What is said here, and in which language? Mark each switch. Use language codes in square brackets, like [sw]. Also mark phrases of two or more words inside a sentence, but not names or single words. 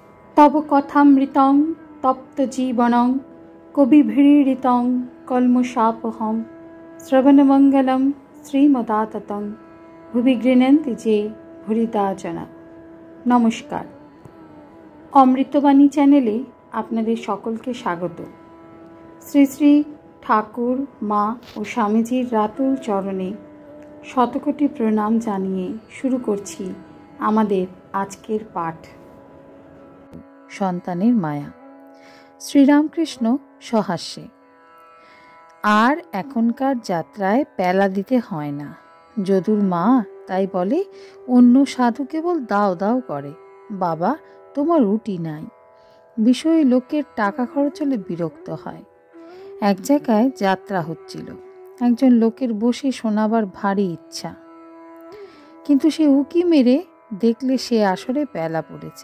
[sa] तव कथामृतं तप्तजीवनं कविभिरीडितं कल्मषापहं श्रवणमंगलं श्रीमदाततं भुवि गृह्णन्ति जे भूरिदा जना। [bn] নমস্কার, অমৃতবাণী চ্যানেলে আপনাদের সকলকে স্বাগত। শ্রী শ্রী ঠাকুর মা আর স্বামীজীর রাতুল চরণে শতকোটি প্রণাম জানিয়ে শুরু করছি আমাদের আজকের পাঠ। সন্তানের মায়া। শ্রীরামকৃষ্ণ সহাস্যে। আর এখনকার যাত্রায় প্যালা দিতে হয় না। যদুর মা তাই বলে অন্য সাধু কেবল দাও দাও করে, বাবা তোমার রুটি নাই। বিষয়ে লোকের টাকা খরচ হলে বিরক্ত হয়। এক জায়গায় যাত্রা হচ্ছিল, একজন লোকের বসে শোনাবার ভারী ইচ্ছা, কিন্তু সে উকি মেরে দেখলে সে আসরে পেলা পড়েছে।